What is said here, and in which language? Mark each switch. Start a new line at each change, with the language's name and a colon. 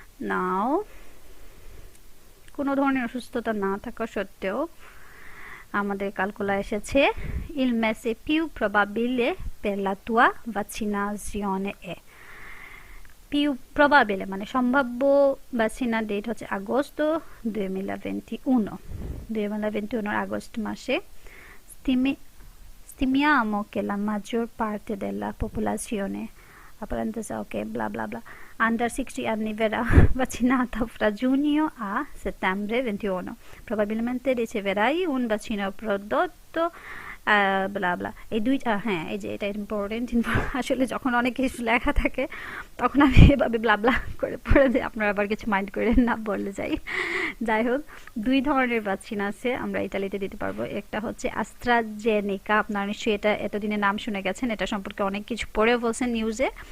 Bangla: নাও কোনো ধরনের অসুস্থতা না থাকা সত্ত্বেও আমাদের ক্যালকুলা এসেছে
Italian: il mese più probabile per la tua vaccinazione è।
Bangla: più probabile মানে সম্ভাব্য ভ্যাকসিনার ডেট হচ্ছে আগস্ট 2021 আগস্ট মাসে।
Italian: stimiamo che la maggior parte della popolazione, ok, bla bla bla, under 60 anni verrà vaccinata fra giugno a settembre 21. Probabilmente riceverai un vaccino prodotto
Bangla: ব্লা ব্লা, এই দুইটা। হ্যাঁ, এই যে এটা ইম্পর্টেন্ট। আসলে যখন অনেক কিছু লেখা থাকে তখন আমি এভাবে ব্লা ব্লা করে পড়ে দিই, আপনারা আবার কিছু মাইন্ড করে না বললে যাই। যাই হোক, 2 ধরনের ভ্যাকসিন আছে আমরা ইতালিতে দিতে পারবো। একটা হচ্ছে অ্যাস্ট্রাজেনেকা, আপনারা নিশ্চয়ই এটা এতদিনে নাম শুনে গেছেন, এটা সম্পর্কে অনেক কিছু পড়েও বলছেন নিউজে।